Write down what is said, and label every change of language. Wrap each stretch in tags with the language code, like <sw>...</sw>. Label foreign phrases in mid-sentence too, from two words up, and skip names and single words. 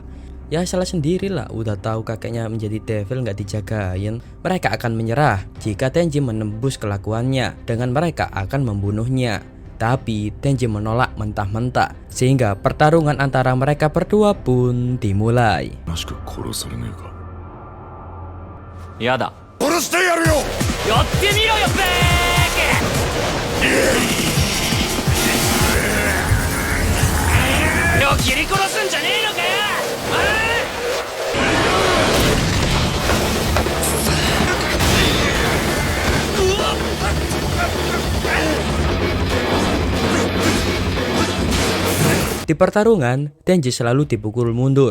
<id>Ya salah sendirilah, udah tahu kakeknya menjadi devil gak dijagain. Mereka akan menyerah jika Denji menembus kelakuannya dengan mereka akan membunuhnya. Tapi Denji menolak mentah-mentah sehingga pertarungan antara mereka berdua pun dimulai.</id> <ja>やだ。殺してやるよ。やってみろよベーケ。よ切り殺すんじゃねえのかよ。</ja> <id>Di pertarungan, Denji selalu dipukul mundur.</id>